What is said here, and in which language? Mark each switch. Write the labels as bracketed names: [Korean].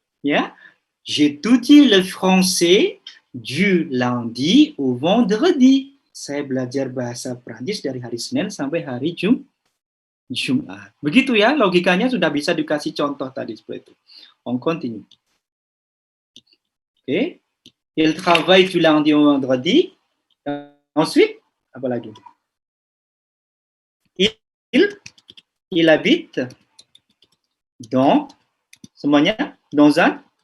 [French] Ya, j'étudie le français du lundi au vendredi. [Indonesian] Saya belajar bahasa Prancis dari hari Senin sampai hari Jumat. Begitu ya, logikanya sudah bisa dikasih contoh tadi seperti itu. [French] On continue. Oke. Il travaille du lundi au vendredi. Ensuite, [Indonesian] apa lagi? [French] Il habite dans, [Indonesian] semuanya, [French] dans un